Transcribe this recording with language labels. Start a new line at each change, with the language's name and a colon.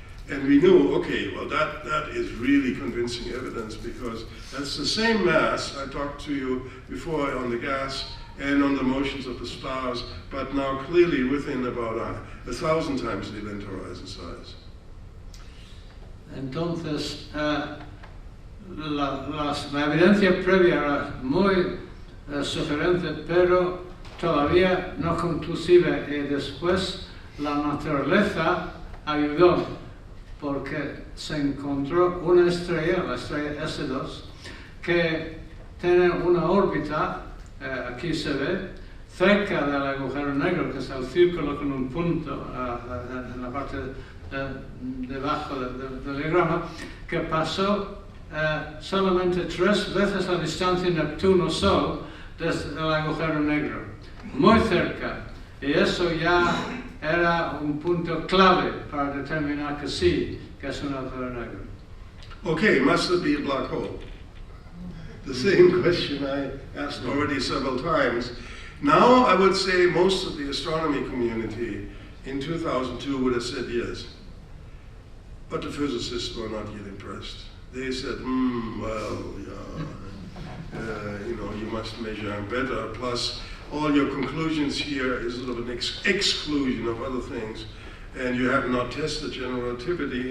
English: And we knew, okay, well that is really convincing evidence, because that's the same mass I talked to you before on the gas and on the motions of the stars, but now clearly within about 1,000 times the event horizon size.
Spanish: Entonces, la evidencia previa era muy sugerente, pero todavía no conclusiva, y después la naturaleza ayudó, porque se encontró una estrella, la estrella S2, que tiene una órbita, aquí se ve, cerca del agujero negro, que es el círculo con un punto en la parte debajo del diagrama, que pasó solamente 3 veces la distancia Neptuno-Sol desde el agujero negro, muy cerca, y eso ya era un punto clave para determinar que sí, que es un agujero negro.
English: Okay, must it be a black hole? The same question I asked already several times. Now I would say most of the astronomy community in 2002 would have said yes. But the physicists were not yet impressed. They said, you must measure better, plus all your conclusions here is sort of an exclusion of other things, and you have not tested general relativity.